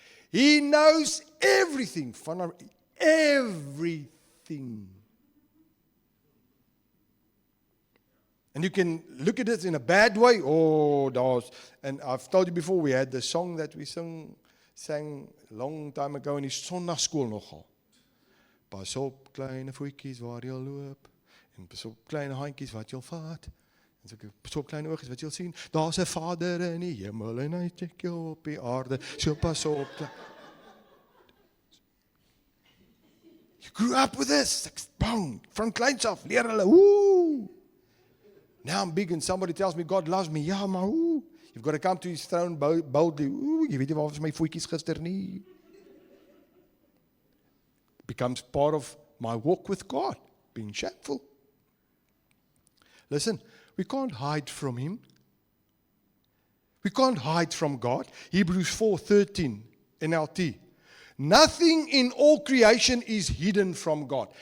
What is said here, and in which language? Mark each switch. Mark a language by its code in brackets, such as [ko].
[en] He knows everything. Everything. And you can look at it in a bad way. And I've told you before, we had the song that we sang a long time ago in [af] die Sondagskool nogal. Pas op kleine voetjies waar jy loop, en pas op kleine handjies wat jy vat, en pas op kleine oogies wat jy sien. Daar's 'n Vader in die hemel en hy kyk jou op die aarde. So pas op. [en] You grew up with this. Boom. From [af] kleins af leer hulle. [en] Woo! Now I'm big and somebody tells me God loves me. [af] Ja, maar hoe? [en] You've got to come to his throne boldly. [af] Jy weet nie waar was my voetjies gister nie. [en] It becomes part of my walk with God, being shameful. Listen, we can't hide from him. We can't hide from God. Hebrews 4:13 NLT. Nothing in all creation is hidden from God.